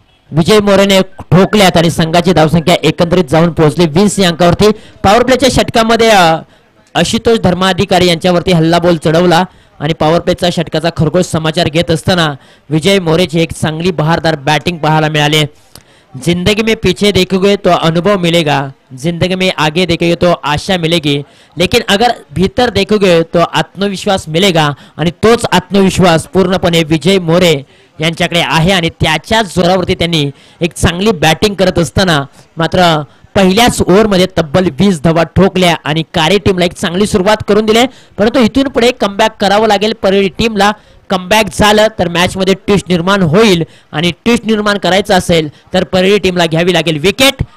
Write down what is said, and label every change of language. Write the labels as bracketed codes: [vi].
[mr] विजय मोरेने ठोकल्यात आणि संघाची धावसंख्या एकंदरीत जाऊन पोहोचली 20 या अंकावरती. पॉवर प्लेच्या षटकामध्ये आशुतोष धर्माधिकारी यांच्यावरती हल्ला बॉल चढवला आणि पॉवर प्लेचा षटकाचा खरगोश समाचार घेत असताना विजय मोरेची एक चांगली बहारदार बॅटिंग पाहायला मिळाली. [hi] जिंदगी में पीछे देखोगे तो अनुभव मिलेगा, जिंदगी में आगे देखोगे तो आशा मिलेगी, लेकिन अगर भीतर देखोगे तो आत्मविश्वास मिलेगा. [mr] आणि तोच आत्मविश्वास पूर्णपणे विजय मोरे यांच्याकडे आहे आणि त्याच्याच जोरावरती त्यांनी एक चांगली बॅटिंग करत असताना मात्र पहिल्याच ओव्हरमध्ये तब्बल 20 धावा ठोकल्या आणि कारी टीमला एक चांगली सुरुवात करून दिली. परंतु इथून पुढे कमबॅक करावं लागेल. परळी टीमला कमबॅक झालं तर मॅच मध्ये ट्विस्ट निर्माण होईल आणि ट्विस्ट निर्माण करायचं असेल तर परळी टीमला घ्यावी लागेल विकेट.